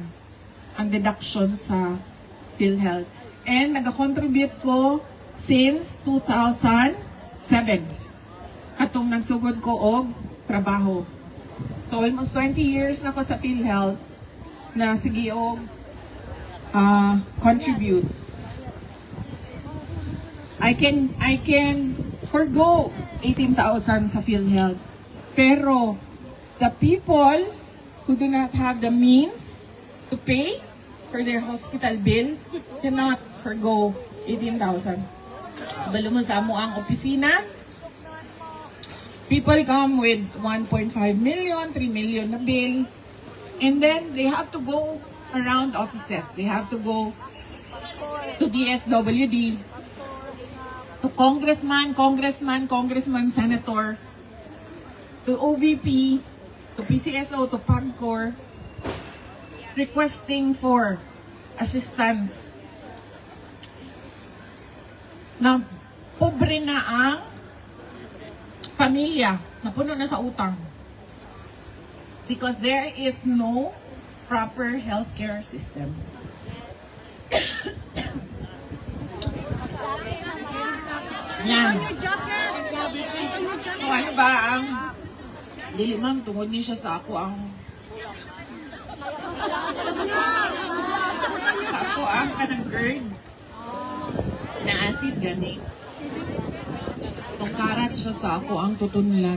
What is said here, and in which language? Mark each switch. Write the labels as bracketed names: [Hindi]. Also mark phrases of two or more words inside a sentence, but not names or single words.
[Cebuano] Ang deduction sa PhilHealth. And nag-contribute ko since 2007. Katong nagsugod ko og trabaho. So almost 20 years na ko sa PhilHealth na sige og contribute. [English] I can forgo 18,000 sa PhilHealth. Pero the people who do not have the means to pay for their hospital bill cannot forgo 18,000. [Cebuano] Balo mo sa amo ang opisina. [English] People come with 1.5 million, 3 million na bill. And then they have to go around offices. They have to go to DSWD, to congressman, senator, to OVP, to PCSO, to PAGCOR, requesting for assistance. [Cebuano] Na pobre na ang pamilya, napuno na sa utang. [English] Because there is no proper healthcare system. [Cebuano] Yan. So ano ba ang dili ma'am, tungod ni siya sa ako ang kanang GERD na acid gani. Itong karat siya sa ako ang tutunlan.